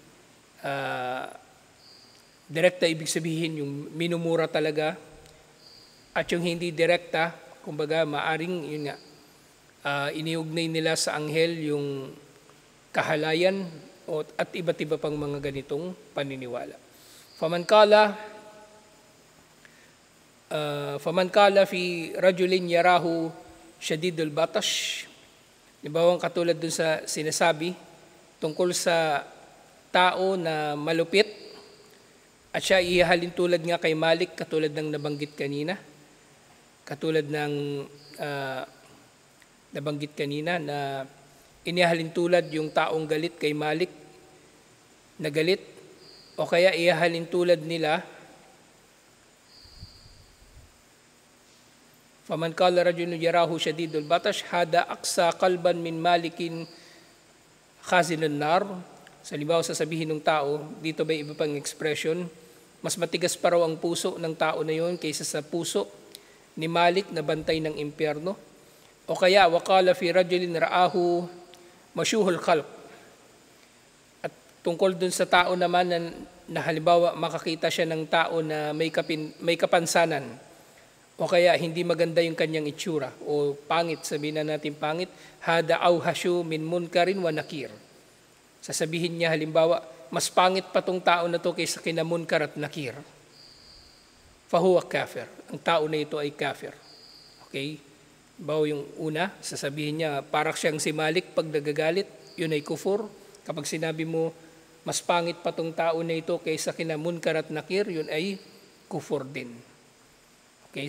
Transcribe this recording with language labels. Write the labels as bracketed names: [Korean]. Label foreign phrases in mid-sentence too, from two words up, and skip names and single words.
[Filipino] Direkta, ibig sabihin, yung minumura talaga, at yung hindi direkta, kumbaga maaring yun nga, iniugnay nila sa anghel yung kahalayan at iba't iba pang mga ganitong paniniwala. [Arabic] فمن قال في رجل يراه شديد البطش. [Filipino] Halimbawa katulad dun sa sinasabi tungkol sa tao na malupit at siya ihahalin tulad nga kay Malik, katulad ng nabanggit kanina. Katulad ng nabanggit kanina na inihalin tulad yung taong galit kay Malik na galit, o kaya ihalin tulad nila [Arabic] فمن قال رجل يراه شديد البطش هذا أقسى قلبا من مالك خازن النار. [Filipino] Sa halimbawa sasabihin ng tao, dito ba iba pang expression, mas matigas pa raw ang puso ng tao na yon kaysa sa puso ni Malik na bantay ng impyerno. O kaya, [Arabic] وقال في رجل رآه مشوه الخلق. [Filipino] At tungkol dun sa tao naman na halimbawa makakita siya ng tao na may kapansanan, o kaya hindi maganda yung kanyang itsura, o pangit, sabihin na natin pangit, [Arabic] هذا أوحش من منكر ونكير. [Filipino] Sasabihin niya halimbawa, mas pangit pa tong tao na to kaysa kina munkar at nakir. [Arabic] فهو كافر. [Filipino] Ang tao na ito ay kafir. Okay? Bawo yung una, sasabihin niya, parang siyang si Malik pag nagagalit, yun ay kufur. Kapag sinabi mo, mas pangit pa tong tao na ito kaysa kina munkar at nakir, yun ay kufur din. Okay?